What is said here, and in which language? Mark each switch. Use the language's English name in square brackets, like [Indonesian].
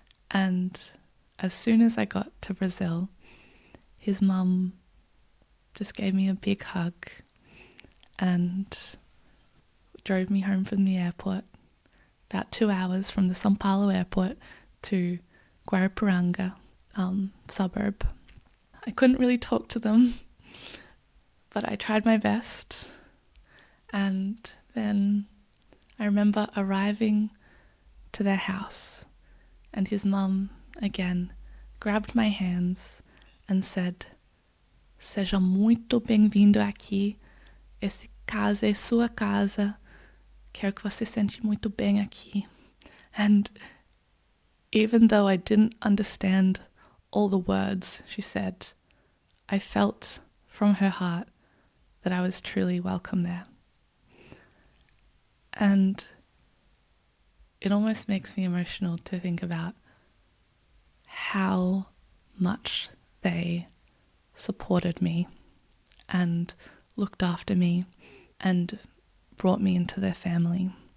[English] And as soon as I got to Brazil, his mum just gave me a big hug and drove me home from the airport, about 2 hours from the São Paulo airport to Guarapiranga suburb. I couldn't really talk to them, but I tried my best. And then I remember arriving to their house, and his mum again grabbed my hands and said, [Portuguese] "Seja muito bem-vindo aqui. Essa casa é sua casa. Quero que você se sente muito bem aqui." [English] And even though I didn't understand all the words she said, I felt from her heart that I was truly welcome there. And it almost makes me emotional to think about how much they supported me and looked after me and brought me into their family.